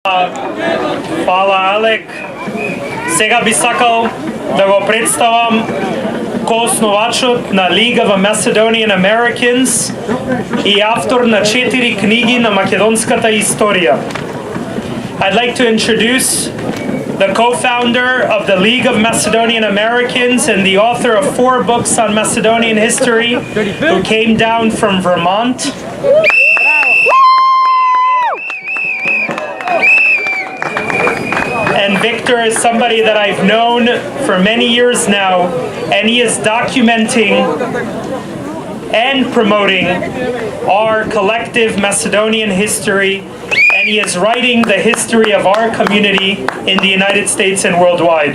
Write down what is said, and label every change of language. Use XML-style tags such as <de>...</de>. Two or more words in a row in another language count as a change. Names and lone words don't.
<mk>Hvala, Alek. Сега би сакал да го представам коосновачот на League of Macedonian Americans и автор на 4 книги на македонската историја.</mk> <en>I'd like to introduce the co-founder of the League of Macedonian Americans and the author of 4 books on Macedonian history, who came down from Vermont. And Victor is somebody that I've known for many years now, and he is documenting and promoting our collective Macedonian history, and he is writing the history of our community in the United States and worldwide.</en>